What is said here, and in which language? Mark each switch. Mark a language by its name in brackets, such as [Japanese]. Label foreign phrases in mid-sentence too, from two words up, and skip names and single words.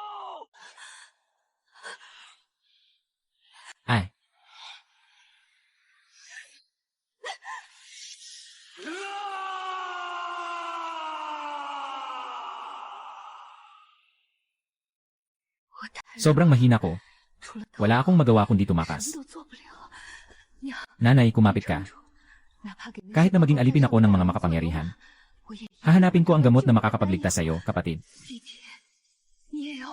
[Filipino] Ay, sobrang mahina ko. [Chinese] 除了 [Filipino] Wala akong magawa kundi [Chinese] 什么 [Filipino] tumakas. [Chinese] 都做不了。娘， [Filipino] Nanay, kumapit ka. [Chinese] 哪怕给那些 [Filipino] Kahit na maging alipin ako ng mga makapangyarihan, [Chinese] 我也 [Filipino] hahanapin ko ang gamot na makakapagligtas sa iyo, kapatid. [Chinese] 弟弟，你也要